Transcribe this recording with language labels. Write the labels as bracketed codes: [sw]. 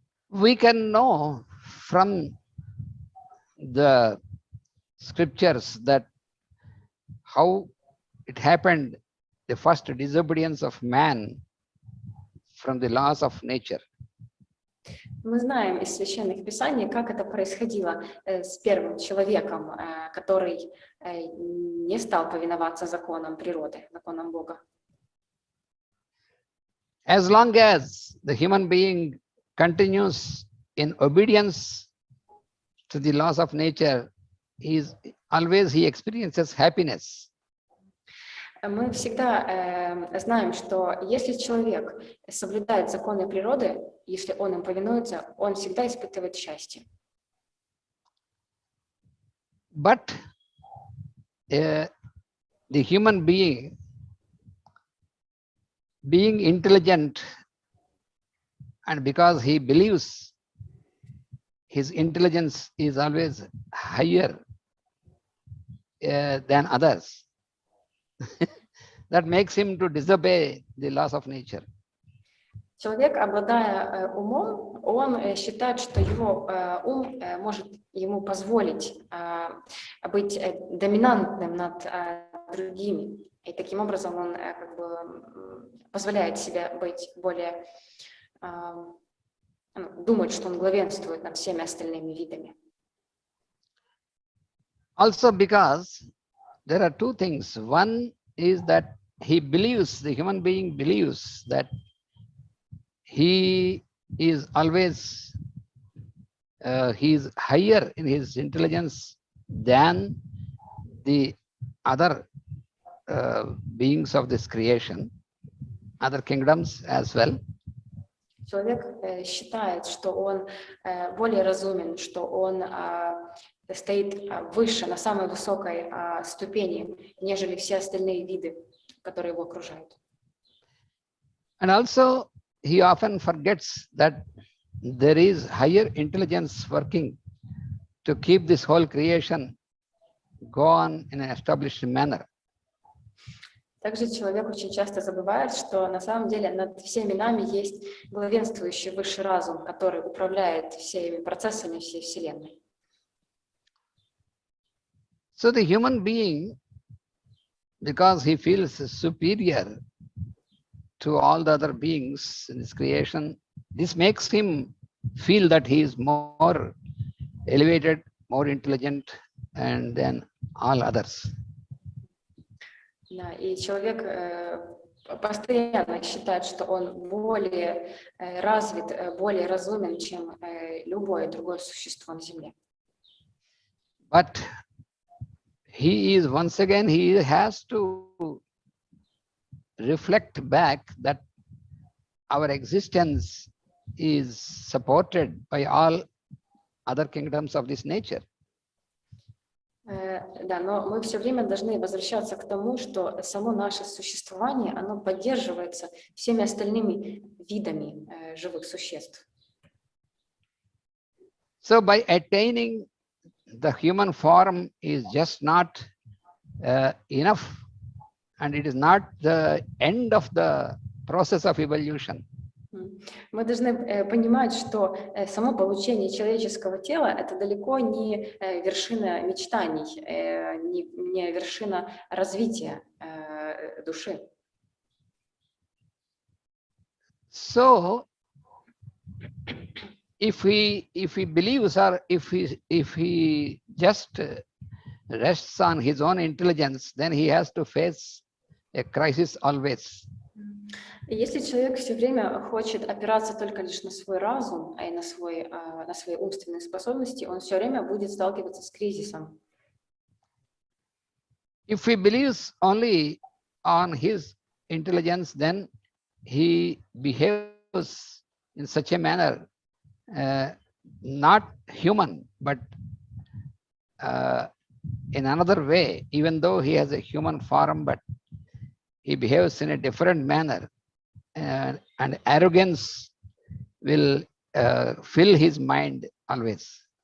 [en] We can know from the scriptures that how it happened, the first disobedience of man from the laws of nature. [ru] Мы знаем из священных писаний, как это происходило с первым человеком, который не стал повиноваться законам природы, законам Бога. [en] As long as the human being continues in obedience to the laws of nature, he experiences happiness. [ru] Мы всегда знаем, что если человек соблюдает законы природы, если он им повинуется, он всегда испытывает счастье. [en] But the human being intelligent, and because he believes his intelligence is always higher than others, that makes him to disobey the laws of nature. [ru] Человек, обладая умом, он считает, что его ум может ему позволить быть доминантным над другими. И таким образом он как бы позволяет себе быть более, думать, что он главенствует над всеми остальными видами. [en] Also because there are two things. One is that the human being believes that he is always, he is higher in his intelligence than the other beings of this creation, other kingdoms as well. [ru] Человек считает, что он более разумен, что он стоит выше, на самой высокой ступени, нежели все остальные виды, которые его окружают. [en] And also, he often forgets that there is higher intelligence working to keep this whole creation go on in an established manner. [ru] Также человек очень часто забывает, что на самом деле над всеми нами есть главенствующий высший разум, который управляет всеми процессами всей Вселенной. [en] So the human being, because he feels superior to all the other beings in this creation, this makes him feel that he is more elevated, more intelligent, and than all others. [ru] Да, и человек постоянно считает, что он более развит, более разумен, чем любое другое существо на Земле. [en] But he has to reflect back that our existence is supported by all other kingdoms of this nature. [ru] Да, но мы все время должны возвращаться к тому, что само наше существование, оно поддерживается всеми остальными видами живых существ. [en] So by attaining the human form is just not enough, and it is not the end of the process of evolution. [ru] Мы должны понимать, что само получение человеческого тела – это далеко не вершина мечтаний, не вершина развития души. [en] So, if he believes, or if he just rests on his own intelligence, then he has to face a crisis always. [ru] И если человек все время хочет опираться только лишь на свой разум, и на свои умственные способности, он все время будет сталкиваться с кризисом. [en] If he believes only on his intelligence, then he behaves in such a manner, not human, but in another way, even though he has a human form, but he behaves in a different manner, and arrogance will fill his mind always.